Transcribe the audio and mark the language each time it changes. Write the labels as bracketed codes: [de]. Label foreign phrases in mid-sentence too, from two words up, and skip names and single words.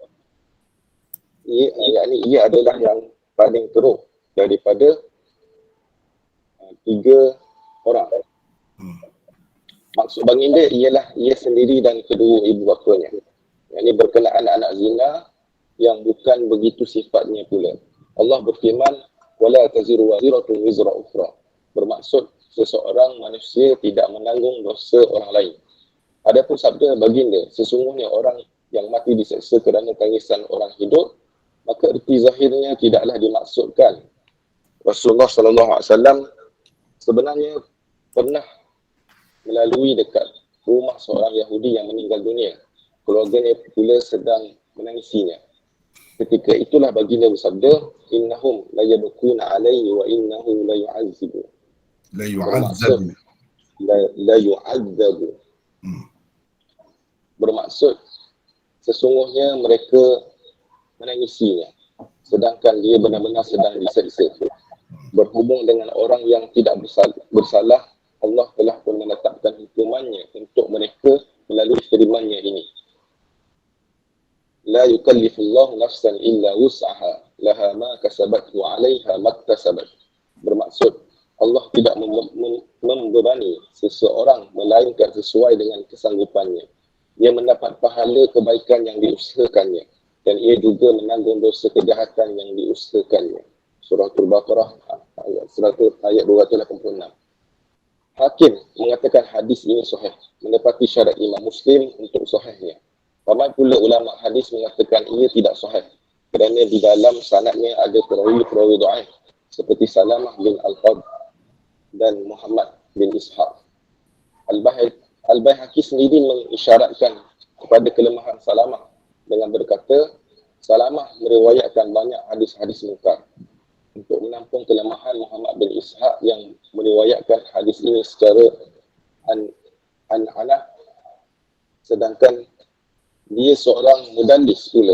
[ms] Ia adalah yang paling teruk daripada 3 orang. Maksud baginda ialah ia sendiri dan kedua ibu bapanya. Yang ini berkenaan anak zina yang bukan begitu sifatnya pula. Allah berfirman, [ar] ولا تزر وازرة وزر أخرى. [ms] Bermaksud seseorang manusia tidak menanggung dosa orang lain. Adapun sabda baginda, sesungguhnya orang yang mati diseksa kerana tangisan orang hidup, maka erti zahirnya tidaklah dimaksudkan. Rasulullah SAW sebenarnya pernah melalui dekat rumah seorang Yahudi yang meninggal dunia. Keluarganya pula sedang menangisinya. Ketika itulah baginda bersabda, [ar] إنهم لا يبكون عليه وإنه لا يعذب. لا يعذب. [ms] Bermaksud sesungguhnya mereka menangisinya, sedangkan dia benar-benar sedang diseksa. Berhubung dengan orang yang tidak bersalah, Allah telah pun menetapkan hukumannya untuk mereka melalui firman-Nya ini. [ar] لا يكلف الله نفسا إلا وسعها، لها ما كسبت وعليها ما اكتسبت. [ms] Bermaksud Allah tidak membebani seseorang melainkan sesuai dengan kesanggupannya. Ia mendapat pahala kebaikan yang diusahakannya dan ia juga menanggung dosa kejahatan yang diusahakannya. Surah Al-Baqarah ayat 286. Hakim mengatakan hadis ini sahih, menepati syarat Imam Muslim untuk sahihnya. Ramai pula ulama hadis mengatakan ia tidak sahih kerana di dalam sanadnya ada perawi-perawi dhaif seperti Salamah bin Al-Qad dan Muhammad bin Ishaq. Al-Baihaqi sendiri mengisyaratkan kepada kelemahan Salamah dengan berkata, Salamah meriwayatkan banyak hadis-hadis munkar. Untuk menampung kelemahan Muhammad bin Ishaq yang meriwayatkan hadis ini secara an-anah, sedangkan dia seorang mudallis pula.